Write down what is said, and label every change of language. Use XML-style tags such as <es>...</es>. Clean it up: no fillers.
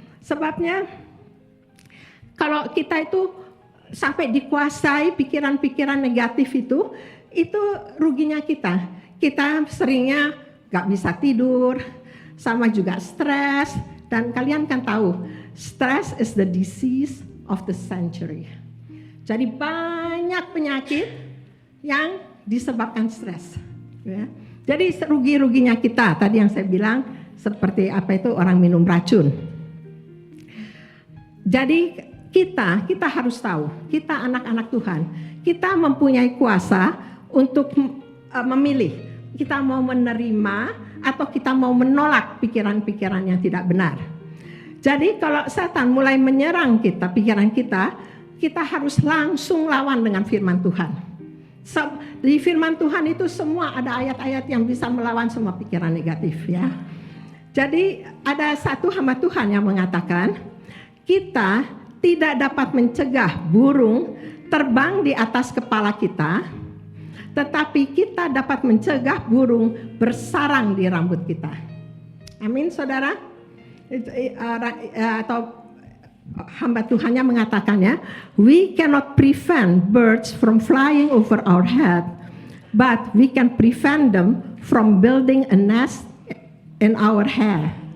<id>Sebabnya kalau kita itu sampai dikuasai pikiran-pikiran negatif itu ruginya kita. Kita seringnya gak bisa tidur, sama juga stres. Dan kalian kan tahu,</id> <en>stress is the disease of the century.</en> <id>Jadi banyak penyakit yang disebabkan stres. Ya. Jadi rugi-ruginya kita, tadi yang saya bilang, seperti apa itu orang minum racun. Jadi kita harus tahu, kita anak-anak Tuhan, kita mempunyai kuasa untuk memilih. Kita mau menerima atau kita mau menolak pikiran-pikiran yang tidak benar. Jadi kalau setan mulai menyerang kita, pikiran kita harus langsung lawan dengan firman Tuhan. Di firman Tuhan itu semua ada ayat-ayat yang bisa melawan semua pikiran negatif ya. Jadi ada satu hamba Tuhan yang mengatakan, kita tidak dapat mencegah burung terbang di atas kepala kita, tetapi kita dapat mencegah burung bersarang di rambut kita. Amin, saudara. Atau hamba Tuhannya mengatakannya,</id> <en>we cannot prevent birds from flying over our head, but we can prevent them from building a nest in our hair.</en>